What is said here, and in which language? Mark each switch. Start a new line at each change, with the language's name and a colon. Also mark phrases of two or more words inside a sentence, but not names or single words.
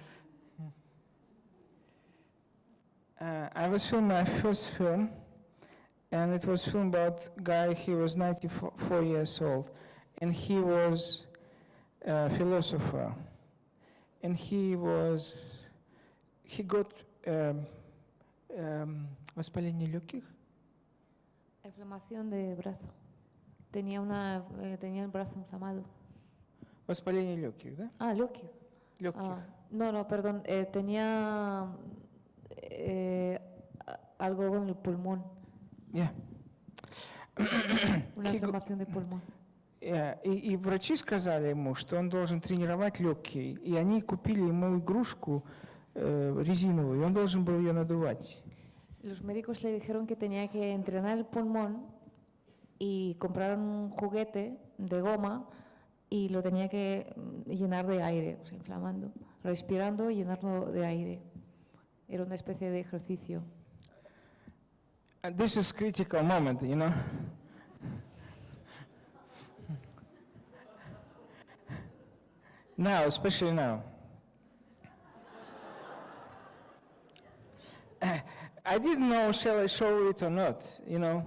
English: I was filming my first film, and it was filmed about a guy. He was 94 years old, and he was a philosopher, and he got
Russian: воспаление легких.
Spanish: Inflamación de brazo. Tenía el brazo inflamado.
Russian: Воспаление легких, да? Легких. Легких.
Spanish: No, perdón. Tenía algo con el pulmón.
English: Yeah.
Spanish: Una inflamación de pulmón.
Russian: И врачи сказали ему, что он должен тренировать легкие, и они купили ему игрушку резиновую, и он должен был ее надувать.
Spanish: Los médicos le dijeron que tenía que entrenar el pulmón y compraron un juguete de goma y lo tenía que llenar de aire, o sea, inflamando, respirando y llenarlo de aire. Era una especie de ejercicio.
English: And this is critical moment, you know. Now, especially now. I didn't know shall I show it or not, you know.